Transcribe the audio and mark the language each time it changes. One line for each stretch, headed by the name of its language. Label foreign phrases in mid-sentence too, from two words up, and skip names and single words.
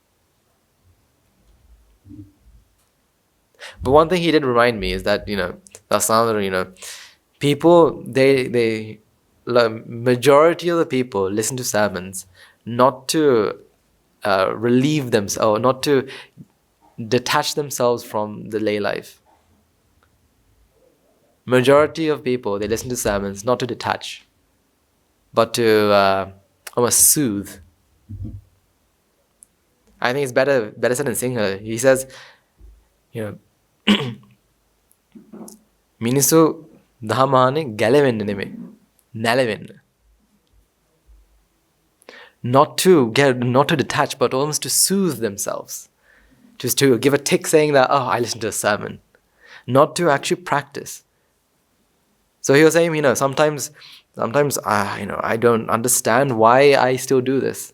English: But one thing he did remind me is that, Dasandra, people, they majority of the people listen to sermons not to relieve themselves, or not to detach themselves from the lay life. Majority of people, they listen to sermons not to detach, but to almost soothe. I think it's better said in Sinhala. He says,
Sinhala: මිනිසු දහමෙන් ගැලවෙන්න නෙමේ, නැළවෙන්න.
English: not to detach, but almost to soothe themselves. Just to give a tick saying that, oh, I listened to a sermon. Not to actually practice. So he was saying, sometimes I don't understand why I still do this.